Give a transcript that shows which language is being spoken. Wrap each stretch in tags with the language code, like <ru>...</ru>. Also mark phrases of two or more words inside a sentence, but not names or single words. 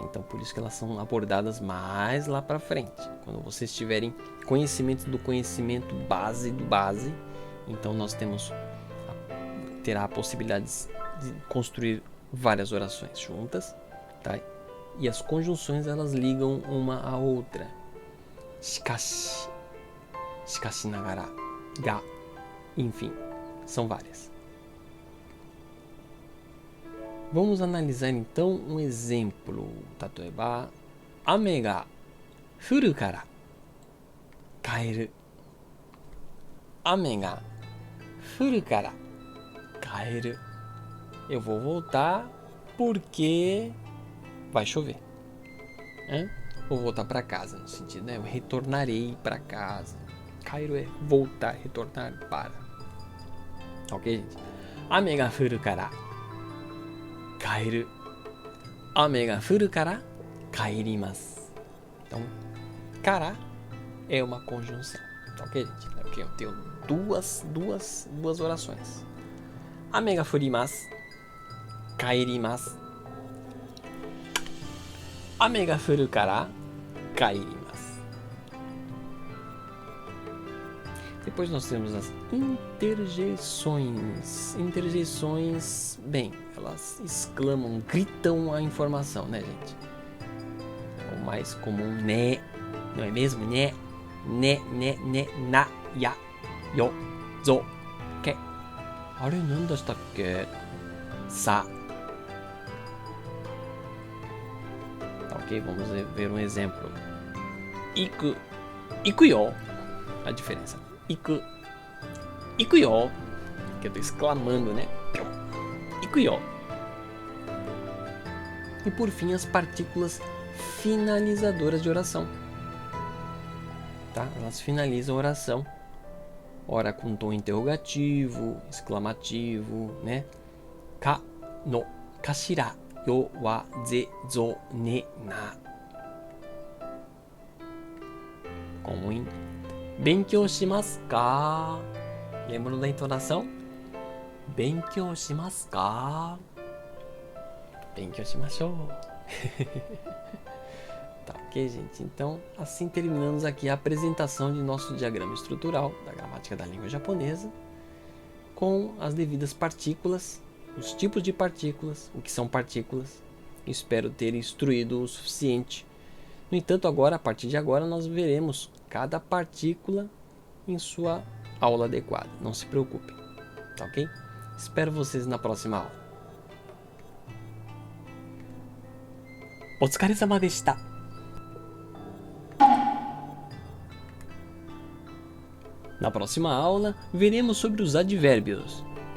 <pt>Então por isso que elas são abordadas mais lá para frente. Quando vocês tiverem conhecimento do conhecimento base do base, então nós terá a possibilidade de construir várias orações juntas, tá? E as conjunções elas ligam uma à outra.</pt> <ja>しかし、しかしながら, が,</ja> <pt>enfim, são várias. Vamos analisar então um exemplo.</pt> <ja>例えば、雨が降るから帰る. 雨が降るから帰る.</ja> <pt>Eu vou voltar porque vai chover. Vou voltar para casa, no sentido, né? Eu retornarei para casa. Kaeru é voltar, retornar para. Ok, gente?</pt> <ja>雨が降るから帰る. 雨が降るから帰ります.</ja> <pt>Então, kara é uma conjunção. Ok, gente? Aqui eu tenho duas orações.</pt> <ja>雨が降ります。帰ります. 雨が降るから帰ります.</ja> <pt>Depois nós temos as interjeições. Interjeições, bem, elas exclamam, gritam a informação, né, gente? O mais comum, né, não é mesmo?</pt> <ja>ね、な, や、よ、ぞ、け. あれ, なんだ したっけ? さ.</ja> <pt>Ok? Vamos ver um exemplo.</pt> <ja>行く。行くよ.</ja> <pt>A diferença. Ikuyo. Que eu tô exclamando, né?</pt> <ja>行くよ.</ja> <pt>E por fim, as partículas finalizadoras de oração. Tá? Elas finalizam a oração. Ora com tom interrogativo, exclamativo, né?</pt> <ja>か の かしら よ わ ぜ ぞ ね な.</ja> <pt>Como em</pt> <ja>勉強しますか?</ja> <pt>Lembram da entonação?</pt> <ja>勉強しますか？勉強しましょう.</ja> <pt>Tá, ok, gente? Então, assim terminamos aqui a apresentação de nosso diagrama estrutural da gramática da língua japonesa, com as devidas partículas, os tipos de partículas, o que são partículas. Espero ter instruído o suficiente. No entanto, agora, a partir de agora, nós veremos cada partícula em sua aula adequada. Não se preocupem, tá ok? Espero vocês na próxima aula.</pt> <ja>お疲れ様でした。</ja> <pt>Na próxima aula, veremos sobre os advérbios.</pt>